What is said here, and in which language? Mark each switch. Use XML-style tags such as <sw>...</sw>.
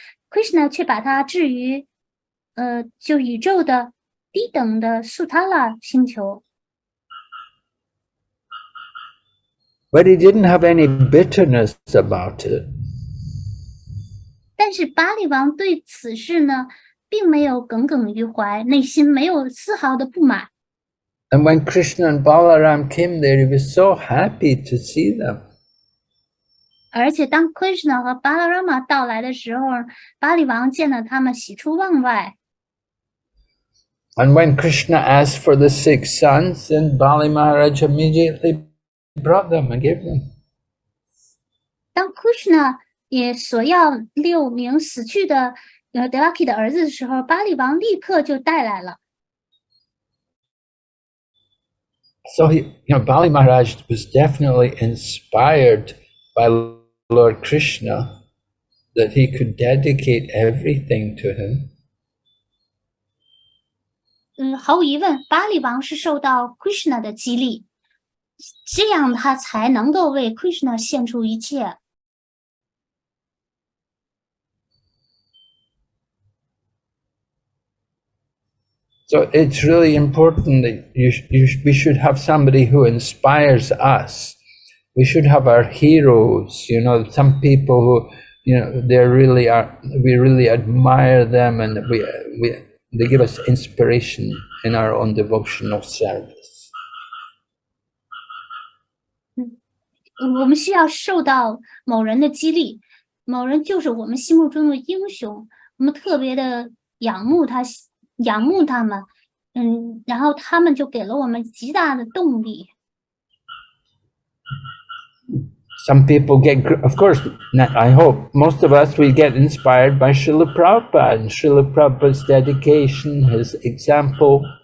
<zh>Krishna 却把他置于就宇宙的低等的苏塔拉星球。</zh> <en>But he didn't have any bitterness about it.</en> <zh>但是巴里王对此事呢，并没有耿耿于怀，内心没有丝毫的不满。</zh> <en>And when Krishna and Balaram came there, he was so happy to see them.</en> <zh>而且当 Krishna 和巴拉拉玛到来的时候，巴里王见了他们，喜出望外。</zh> <en>And when Krishna asked for the 6 sons, then Bali Maharaj immediately brought them and gave them.</en> <zh>当 Krishna 也索要6名死去的Devaki 的儿子的时候，巴里王立刻就带来了。</zh> <en>So Bali Maharaj was definitely inspired by Lord Krishna that he could dedicate everything to him.</en> <zh>毫无疑问，巴里王是受到 Krishna 的激励，这样他才能够为 Krishna 献出一切。</zh> <en>So it's really important that we should have somebody who inspires us. We should have our heroes, some people who, we really admire them, and they give us inspiration in our own devotional service.</en> <zh>我们需要受到某人的激励，某人就是我们心目中的英雄，我们特别的仰慕他们，然后他们就给了我们极大的动力。</zh> <en>Some people of course, I hope most of us will get inspired by Srila Prabhupada and Srila Prabhupada's dedication, his example.</en>